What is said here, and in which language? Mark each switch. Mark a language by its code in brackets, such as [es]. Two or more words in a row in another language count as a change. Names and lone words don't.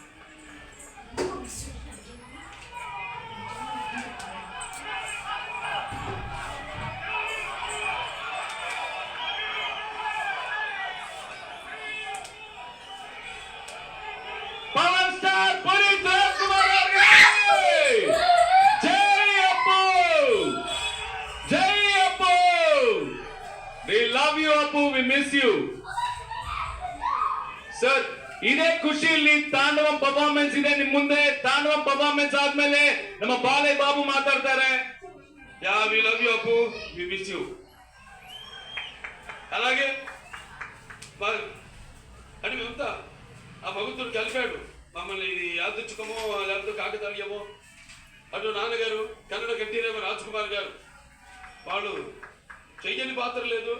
[te] పవర్ స్టార్ పునీత్ రాజ్కుమార్ గారు, జై అప్పు, జై అప్పు. [en] We love you అప్పు, we miss you. [kn] ಸರ್, ಇದೇ ಖುಷಿಯಲ್ಲಿ ತಾಂಡವಂ ಪರ್ಫಾರ್ಮೆನ್ಸ್ ಇದೆ ನಿಮ್ ಮುಂದೆ. ತಾಂಡವಂ ಪರ್ಫಾರ್ಮೆನ್ಸ್ ಆದ್ಮೇಲೆ ನಮ್ಮ ಬಾಲಯ್ಯ ಬಾಬು ಮಾತಾಡ್ತಾರೆ. [en] Yeah we love you Appu, we miss you. [te] అలాగే అంటే మేమంతా ఆ భగవంతుడు కలిపాడు మమ్మల్ని. ఇది యాదృచ్ఛికమో లేకపోతే కాకతాళీయమో. అటు నాన్నగారు కన్నడ గట్టిరేమ రాజ్కుమార్ గారు, వాళ్ళు చెయ్యని పాత్ర లేదు.